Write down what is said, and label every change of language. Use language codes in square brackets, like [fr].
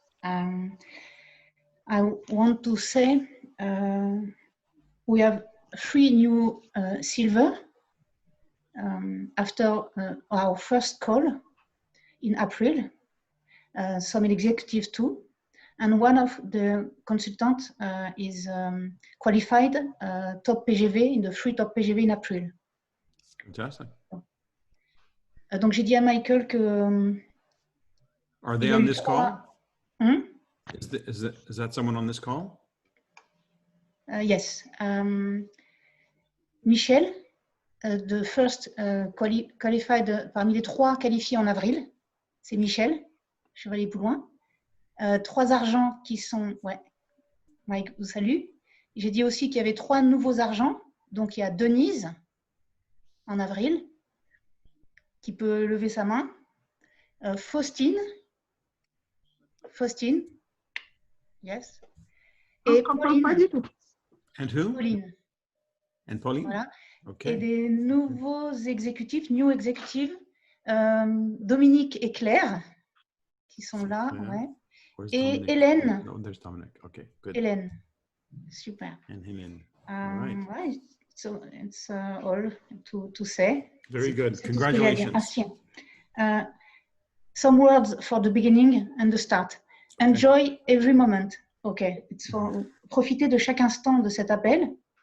[en] I want to say we have 3 new silver after our first call in April, some executive too. And one of the consultants is qualified top PGV in the 3 top PGV in April. Fantastic. [fr] Donc j'ai dit à Michael que [en] Are they on this call? Hmm? Is that someone on this call? Yes. [fr] Michel, [en] the first qualified [fr] parmi les 3 qualifiés en avril, c'est Michel. Je vais aller plus loin. 3 argents qui sont... Ouais, Mike vous salue. J'ai dit aussi qu'il y avait 3 nouveaux argents. Donc, il y a Denise, en avril, qui peut lever sa main. Faustine, yes. Et Pauline. Pas du tout. [en] And who? Pauline. And Pauline? [fr] Voilà. Okay. Et des nouveaux exécutifs, [en] new executives, [fr] Dominique et Claire, qui sont là. Ouais. [en] Where's [fr] Et [en] Dominic? [fr] Hélène. [en] Oh, there's Dominic. Okay, good. [fr] Hélène. Super. [en] And Hélène. All right. Ouais, so it's all to say. Very good. [fr] C'est tout ce que j'ai à dire. [en] Congratulations. Some words for the beginning and the start. Enjoy every moment. Okay, it's for [fr] profiter de chaque instant de cet appel.